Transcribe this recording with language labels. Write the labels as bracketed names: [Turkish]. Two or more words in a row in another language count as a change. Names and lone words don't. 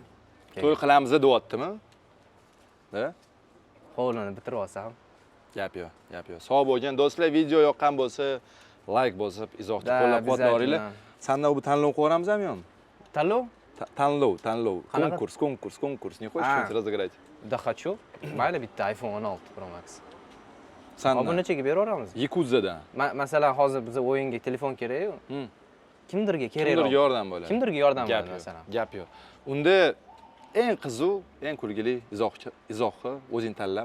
[Uzbek] To'y qilamiz deyaptimi? Da? Hovlini bitirib olsam. Gap yo'q. Sog' bo'lgan do'stlar, video yoqqan bo'lsa, like bosib, izohni qo'llab-quvvatlaringlar. Sandan bu tanlov qo'yramizmi yo'qmi? Tanlov? Tanlov. Konkurs. [Russian] Не хочешь что-нибудь разыграть? Да хочу. [Uzbek] Mayli bitta iPhone 16 Pro Max. Sandan. Obunachiga beraveramiz. Yakuzadan. Masalan, hozir bizga o'yinga telefon kerak-ku. Kimdirga kerak. Kimdirga yordam bo'ladi. Kimdirga yordam bo'ladi masalan. Gap yo'q. Unda eng qiziq, eng kulgili izohni o'zing tanlab,